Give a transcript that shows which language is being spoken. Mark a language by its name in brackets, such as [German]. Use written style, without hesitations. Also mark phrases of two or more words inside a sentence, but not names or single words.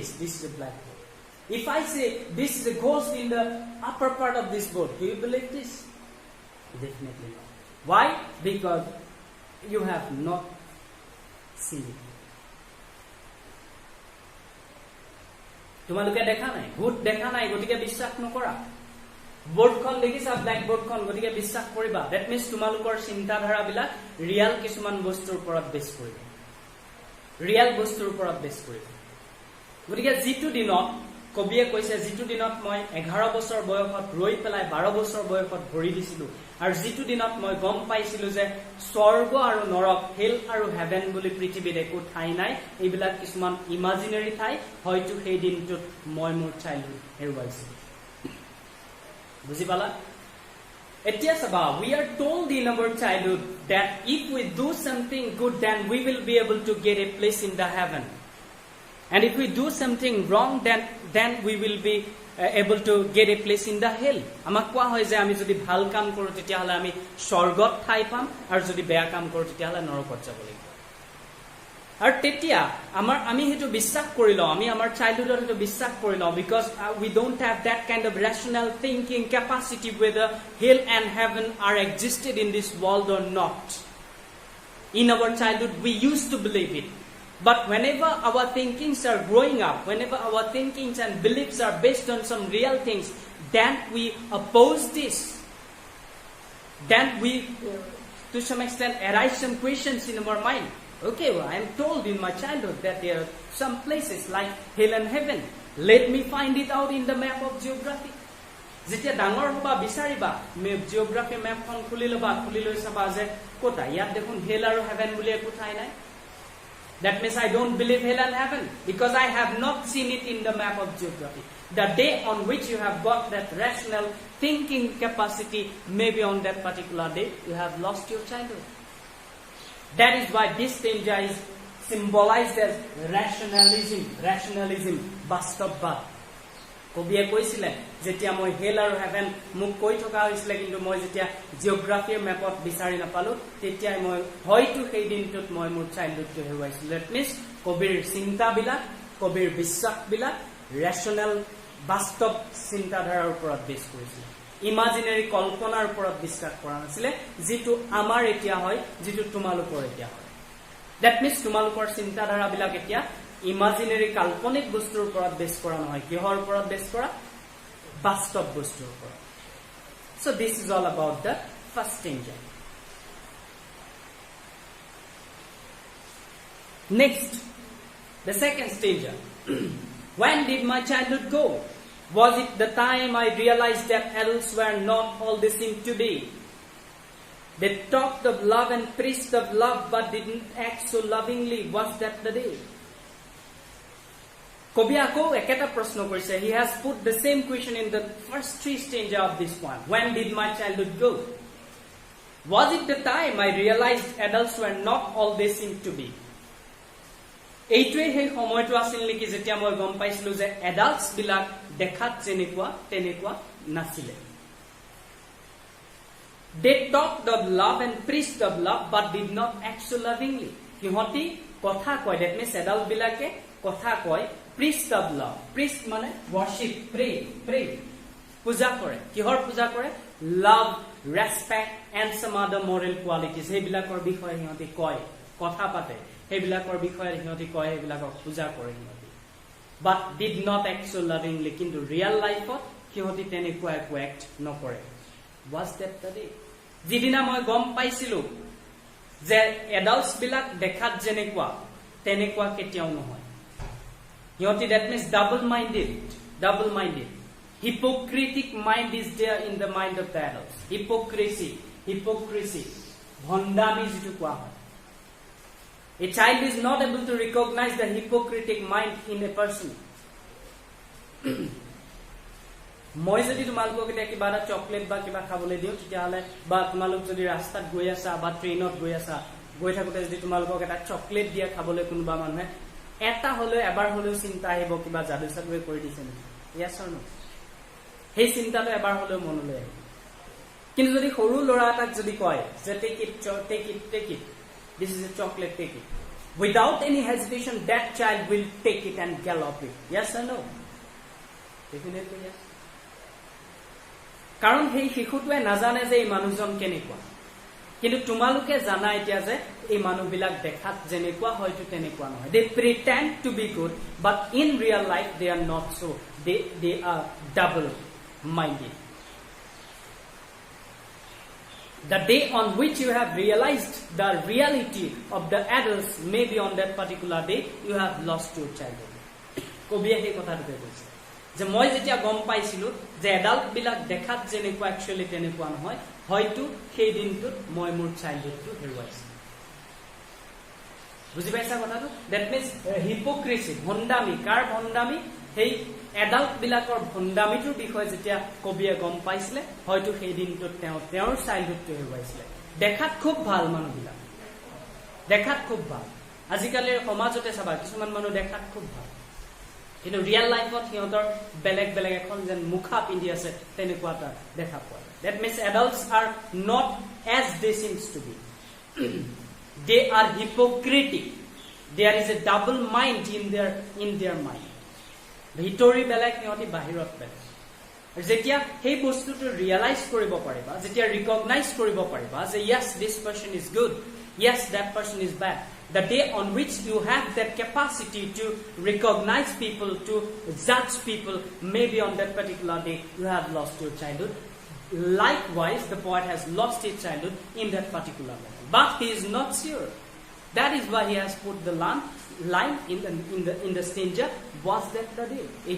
[English] This is a blackboard. If I say this is a ghost in the upper part of this board, do you believe this? Definitely not. Why? Because you have not seen it. [Assamese] তোমালোকে দেখা নাই ভূত দেখা নাই গতিকে বিশ্বাস নকৰা বোৰ্ডখন দেখিছা ব্ল্যাক বোৰ্ডখন গতিকে বিশ্বাস কৰিবা [English] that means [Assamese] তোমালোকৰ চিন্তাধাৰা বিলাক ৰিয়েল কিছুমান বস্তুৰ ওপৰত বেছ কৰিব ৰিয়েল বস্তুৰ ওপৰত বেছ কৰিব গতিকে যিটো দিনত কবিয়ে কৈছে যিটো দিনত মই 11 বছৰ বয়সত ৰৈ পেলাই 12 বছৰ বয়সত ভৰি দিছিলো আৰু যিটো দিনত মই গম পাইছিলো যে স্বৰ্গ আৰু নৰক হেল আৰু হেভেন বুলি পৃথিৱীত একো ঠাই নাই এইবিলাক কিছুমান ইমাজিনাৰী ঠাই হয়তো সেই দিনটোত মই মোৰ চাইল্ডহুড হেৰুৱাইছিলো বুজি পালা এতিয়া চাবা [English] we are told in our childhood that if we do something good then we will be able to get a place in the heaven and if we do something wrong then we will be able to get a place in the hell [Assamese] আমাক কোৱা হয় যে আমি যদি ভাল কাম কৰো তেতিয়া হলে আমি স্বৰ্গত ঠাই পাম আৰু যদি বেয়া কাম কৰো তেতিয়া হলে নৰকত যাব লাগিব আৰু তেতিয়া আমি হেতু বিশ্বাস কৰি লওঁ আমি আমাৰ চাইল্ডহুডত হেতু বিশ্বাস কৰি লওঁ [English] because we don't have that kind of rational thinking capacity whether hell and heaven are existed in this world or not in our childhood we used to believe it but whenever our thinkings are growing up whenever our thinkings and beliefs are based on some real things then we oppose this then we to some extent arise some questions in our mind okay well, I am told in my childhood that there are some places like hell and heaven let me find it out in the map of geography [Assamese] যেতিয়া ডাঙৰ হবা বিচাৰিবা জিওগ্ৰাফি ম্যাপখন খুলি লবা খুলি লৈ চাবা যে কোটা ইয়াত দেখোন হেল আৰু হেভেন বুলি একো ঠাই নাই [English] that means I don't believe hell and heaven because I have not seen it in the map of geography the day on which you have got that rational thinking capacity maybe on that particular day you have lost your childhood that is why this stanza is symbolized as [Assamese] rationalism বাস্তৱবাদ কবিয়ে কৈছিলে যেতিয়া মই হেল আৰু হেভেন মোক কৈ থকা হৈছিলে কিন্তু মই যেতিয়া জিওগ্ৰাফিৰ মেপত বিচাৰি নাপালো তেতিয়া মই হয়তো সেই দিনটোত মই মোৰ চাইল্ডহুডটো হেৰুৱাইছিলো [English] that means [Assamese] কবিৰ চিন্তাবিলাক কবিৰ বিশ্বাসবিলাক ৰেশনাল বাস্তৱ চিন্তাধাৰাৰ ওপৰত বেছ কৰিছিল ইমাজিনাৰী কল্পনাৰ ওপৰত বিশ্বাস কৰা নাছিলে যেটো আমাৰ এতিয়া হয় যেটো তোমালোকৰ এতিয়া হয় [English] that means [Assamese] তোমালোকৰ চিন্তাধাৰাবিলাক এতিয়া ইমাজিনাৰী কাল্পনিক বস্তুৰ ওপৰত বেছ কৰা নহয় কিহৰ ওপৰত বেছ কৰা বাস্তৱ বস্তুৰ ওপৰত [English] so this is all about the first stanza next the second stanza when did my childhood go was it the time I realized that adults were not all they seem to be they talked of love and preached of love but didn't act so lovingly was that the day [Assamese] কবি আকৌ একটা প্ৰশ্ন কৰিছে [English] he has put the same question in the first three stanza of this one when did my childhood go was it the time I realized adults were not all they seem to be [Assamese] এইটোৱে সেই সময়টো আছিল নেকি যেতিয়া মই গম পাইছিলো যে এডাল্টস বিলাক দেখাত যেনেকুৱা তেনেকুৱা নাছিলে [English] they talked of love and preached of love but did not act so lovingly [Assamese] সিহঁতি কথা কয় [English] that means [Assamese] এডাল্ট বিলাকে কথা কয় [English] preached of love preached মানে worship [Assamese] pray পূজা কৰে কিহৰ পূজা কৰে [English] love respect and some other moral qualities [Assamese] সেইবিলাকৰ বিষয়ে সিহঁতি কয় কথা পাতে সেইবিলাকৰ বিষয়ে সিহঁতি কয় সেইবিলাকক পূজা কৰে সিহঁতি [English] but did not act so lovingly [Assamese] কিন্তু [English] real life- [Assamese] ত সিহঁতি তেনেকুৱা একো [English] act নকৰে was that the day [Assamese] যিদিনা মই গম পাইছিলো যে adults বিলাক দেখাত যেনেকুৱা তেনেকুৱা কেতিয়াও নহয় সিহঁতি [English] that means double minded hypocritic mind is there in the mind of the adults hypocrisy [Assamese] ভণ্ডামি যেটো কোৱা হয় [English] a child is not able to recognize the hypocritic mind in a person [Assamese] মই যদি তোমালোকক এটা কিবা এটা চকলেট বা কিবা খাবলৈ দিও তেতিয়া হলে বা তোমালোক যদি ৰাস্তাত গৈ আছা বা ট্ৰেইনত গৈ আছা গৈ থাকোতে যদি তোমালোকক এটা চকলেট দিয়া খাবলৈ কোনোবা মানুহে এটা হলে এবাৰ হলেও চিন্তা আহিব কিবা জাদু সাদুৱে কৰি দিছে নি [English] yes or no [Assamese] সেই চিন্তাটো এবাৰ হলেও মনলৈ আহিব কিন্তু যদি সৰু লৰা এটাক যদি কয় যে [English] take it this is a chocolate take it without any hesitation that child will take it and gallop it yes or no definitely yes [Assamese] কাৰণ সেই শিশুটোৱে নাজানে যে এই মানুহজন কেনেকুৱা কিন্তু তোমালোকে জানা এতিয়া যে এই মানুহবিলাক দেখাত যেনেকুৱা হয়তো তেনেকুৱা নহয় [English] they pretend to be good but in real life they are not so they are double minded the day on which you have realized the reality of the adults maybe on that particular day you have lost your childhood [Assamese] কবিয়ে সেই কথাটোকে কৈছে যে মই যেতিয়া গম পাইছিলো যে এডাল্ট বিলাক দেখাত যেনেকুৱা একচুয়ালি তেনেকুৱা নহয় হয়তো সেই দিনটোত মই মোৰ চাইল্ডহুডটো হেৰুৱাইছো বুজি পাইছা কথাটো দ্যাট মিন্স হিপোক্রেসি ভণ্ডামি কাৰ ভণ্ডামি সেই এডাল্ট বিলাকৰ ভণ্ডামিটোৰ বিষয়ে যেতিয়া কবিয়ে গম পাইছিলে হয়তো সেই দিনটোত তেওঁৰ চাইল্ডহুডটো হেৰুৱাইছিলে দেখাত খুব ভাল মানুহবিলাক দেখাত খুব ভাল আজিকালিৰ সমাজতে চাবা কিছুমান মানুহ দেখাত খুব ভাল কিন্তু [English] real life [Assamese] সিহঁতৰ বেলেগ বেলেগ এখন যেন মুখা পিন্ধি আছে তেনেকুৱা এটা দেখা পোৱা [English] that means adults are not as they seems to be they are hypocritic there is a [Assamese] double mind in their mind ভিতৰি বেলেগ সিহঁতি বাহিৰত বেলেগ যেতিয়া সেই বস্তুটো ৰিয়েলাইজ কৰিব পাৰিবা যেতিয়া ৰিকগনাইজ কৰিব পাৰিবা যে [English] yes this person is good yes that person is bad the day on which you have that capacity to recognize people to judge people maybe on that particular day you have lost your childhood likewise the poet has lost his childhood in that particular moment but he is not sure that is why he has put the line in the stanza was that the day